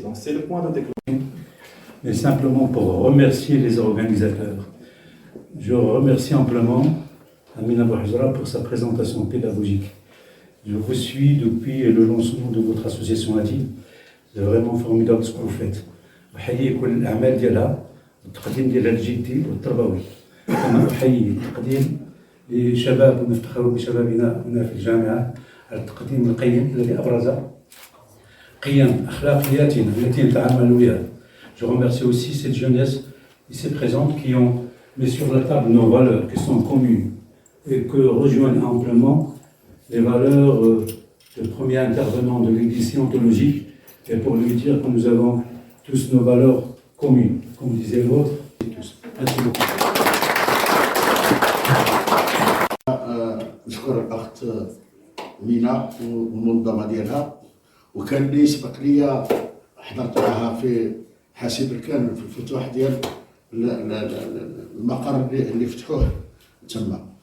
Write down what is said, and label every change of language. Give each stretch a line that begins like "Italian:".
French: Donc c'est le point de déclenchement. Mais simplement pour remercier les organisateurs. Je remercie amplement Amina Bouhajra pour sa présentation pédagogique. Je vous suis depuis le lancement de votre association ADI. C'est vraiment formidable ce que vous faiت.
Arabic: أحيي كل الأعمال ديالها التقديم ديالها الجدي والتربوي. كما أحيي التقديم لشباب ونفتخر بشبابنا هنا في الجامعة على التقديم القيم الذي أبرز قيم أخلاقياتنا التي نتعامل بها.
French: Je remercie aussi cette jeunesse ici présente qui ont mis sur la table nos valeurs qui sont communes et que rejoignent amplement les valeurs du premier intervenant de l'église scientologique et pour lui dire que nous avons tous nos valeurs communes, comme disait l'autre, et tous. Merci beaucoup.
Arabic: نشكر الأخت مينا والمنظمة ديالها وكان لي سبق لي حضرت معها في حاسب الكان في الفتوح ديال المقر اللي فتحوه تما.